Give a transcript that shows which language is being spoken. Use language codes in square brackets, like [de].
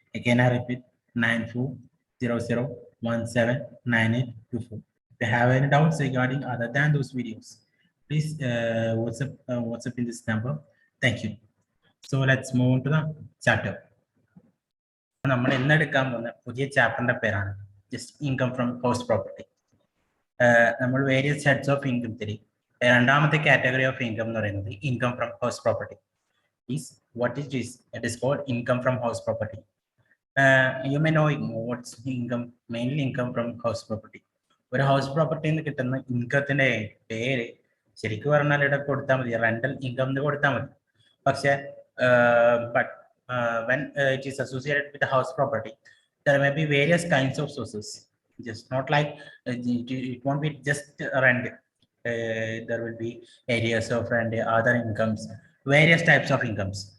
[en] Again, I repeat 9400179824. If you have any doubts regarding other than those videos, please WhatsApp in this number. Thank you. So let's move on to the chapter. [ml] നമ്മൾ ഇന്നെടുക്കാൻ പോകുന്ന പുതിയ ചാപ്റ്ററിന്റെ പേരാണ് just income from house property. നമ്മൾ various heads of income തരും. രണ്ടാമത്തെ category of income എന്ന് പറയുന്നത് income from house property. [en] What it is? It is called income from house property. You may know what's income, mainly income from house property. [ml] ഒരു house പ്രോപ്പർട്ടിയിൽ നിന്ന് കിട്ടുന്ന ഇൻകത്തിന്റെ പേര് ശരിക്കും പറഞ്ഞാൽ ഇവിടെ കൊടുത്താൽ മതി, റെന്റൽ ഇൻകം എന്ന് കൊടുത്താൽ മതി. പക്ഷെ [en] but when it is associated with the house property, there may be various kinds of sources. Just not like it won't be just rent. There will be areas of rent, other incomes, various types of incomes.